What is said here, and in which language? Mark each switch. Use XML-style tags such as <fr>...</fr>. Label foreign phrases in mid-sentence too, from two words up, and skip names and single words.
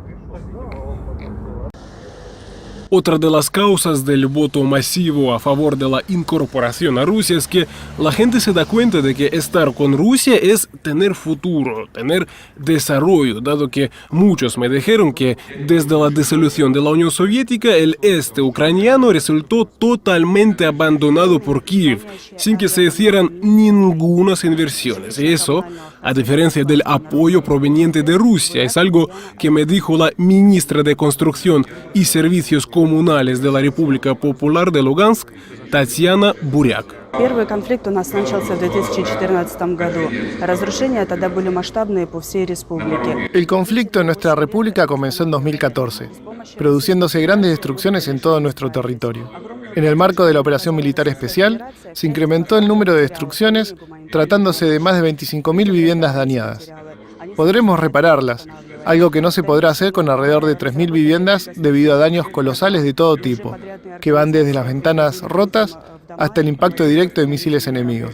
<es>Otra de las causas del voto masivo a favor de la incorporación a Rusia es que la gente se da cuenta de que estar con Rusia es tener futuro, tener desarrollo, dado que muchos me dijeron que desde la disolución de la Unión Soviética el este ucraniano resultó totalmente abandonado por Kiev, sin que se hicieran ninguna inversiones. Y eso, a diferencia del apoyo proveniente de Rusia, es algo que me dijo la ministra de Construcción y Servicios Comunales de la República Popular de Lugansk, Tatiana Буряк.</es> <ru>Первый конфликт у нас начался в 2014 году. Разрушения тогда были масштабные по всей республике.</ru> <es>El conflicto en nuestra república comenzó en 2014, produciéndose grandes destrucciones en todo nuestro territorio. En el marco de la operación militar especial, se incrementó el número de destrucciones, tratándose de más de 25.000 viviendas dañadas. Podremos repararlas, algo que no se podrá hacer con alrededor de 3.000 viviendas debido a daños colosales de todo tipo, que van desde las ventanas rotas hasta el impacto directo de misiles enemigos.</es>